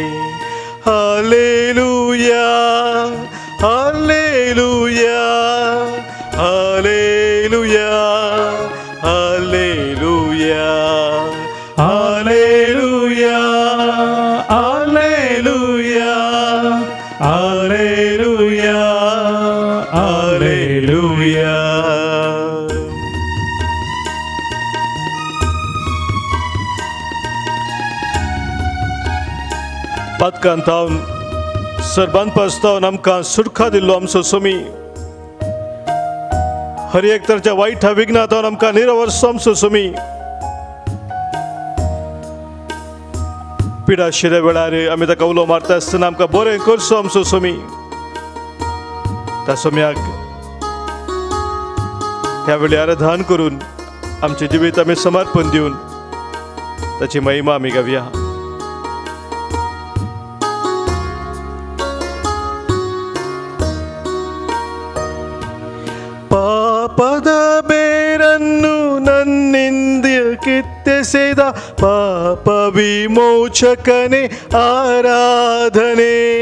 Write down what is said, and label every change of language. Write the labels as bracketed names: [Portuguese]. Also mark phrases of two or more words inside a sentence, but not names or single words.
[Kannada] ಹಲ್ಲೆಲೂಯಾ ಹಲ್ಲೆಲೂಯಾ ಹಲ್ಲೆಲೂಯಾ ಹಲ್ಲೆಲೂಯಾ ಹಲ್ಲೆಲೂಯಾ ಹಲ್ಲೆಲೂಯಾ ಹಲ್ಲೆಲೂಯಾ ಹಲ್ಲೆಲೂಯಾ. [Konkani] पातकांत हांव सरबान पासतावन आमकां सुटका दिल्लो आमचो स्वामी. हर एक तराच्या वायट विघ्नांतून आमकां निरवरचो आमचो स्वामी. पिडा शिरे वेळार आमी ताका उलो मारता आसतना आमकां बरें करचो आमचो स्वामी. त्या स्वाम्याक ह्या वेळी आराधन करून आमचे जिवीत आमी समर्पण दिवन ताची महिमा आमी गावया. [Kannada] ಪಾಪದ ಬೇರನ್ನು ನನ್ನಿಂದ ಕಿತ್ತೆಸೆದ ಪಾಪ ವಿಮೋಚಕನೇ ಆರಾಧನೆ.